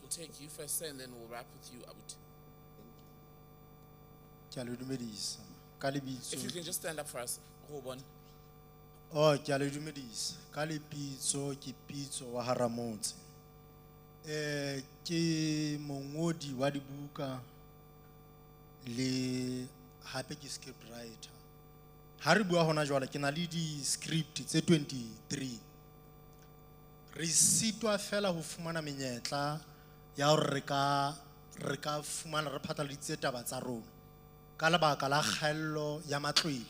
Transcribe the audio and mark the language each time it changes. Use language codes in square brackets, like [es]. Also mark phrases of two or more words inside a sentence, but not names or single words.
[en] We'll take you first, sir, and then we'll wrap with you, Abut. If you can just stand up for us, Robon. Oh, Jaludumidis, Kalipizzo, Kipizzo, Waharamonte. [st] Ki mongodi wa dibuka le hape ke [en] script writer. [st] Ha re bua hona jwale ke na le di script tse 23. Re sitwa fela ho fumana menyetla ya hore re ka fumana re phatlaladitse taba tsa rona ka lebaka la kgaello ya matlwele.